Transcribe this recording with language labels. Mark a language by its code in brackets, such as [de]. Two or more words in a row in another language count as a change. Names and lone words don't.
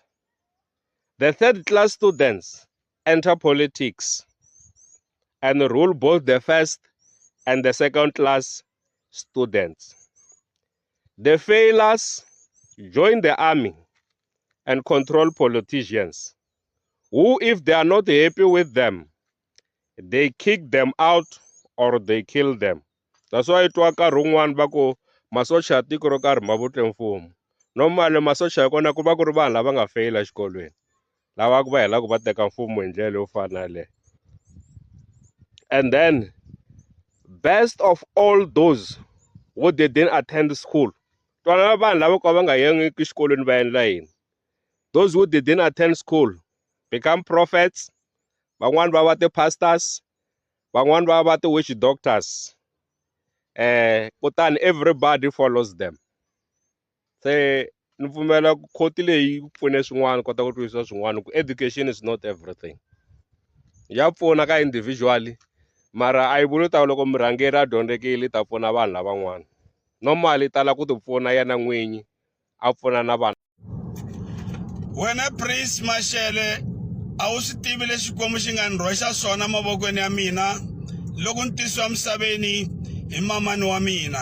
[en] The third class students enter politics and rule both the first and the second class students. The failures join the army and control politicians, who, if they are not happy with them, they kick them out or they kill them. That's why it was [ts] karhi va ku masocha ya tiko ro karhi ma vutle mfumo. Normally masocha ya kona ku va ku ri vanhu lava nga feyila xikolweni lava ku va helaka va teka mfumo hi ndlela yo fana na leyo. [en] And then best of all those who didn't attend school. [ts] Twana vanhu lava ka va nga yangiki xikolweni va endla yini. [en] Those who didn't attend school become prophets, [ts] van'wani va va ti-pastors, van'wani va va ti-witch doctors. [en] Kutani everybody follows them. [ts] Se ni pfumela khoti leyi pfune swin'wana kota ku twisisa swin'wana ku [en] education is not everything. [ts] Ya pfuna ka individually mara a yi vuli ta loko murhangeri a dyondzekile ta pfuna vanhu lavan'wana. Normally tala ku ti pfuna yena n'winyi a pfuna na vanhu. Wena Prince Mashele a wu swi tivi leswi Xikwembu xi nga ni rhoxa swona mavokweni ya mina loko ni tisiwa misaveni hi mamani wa mina.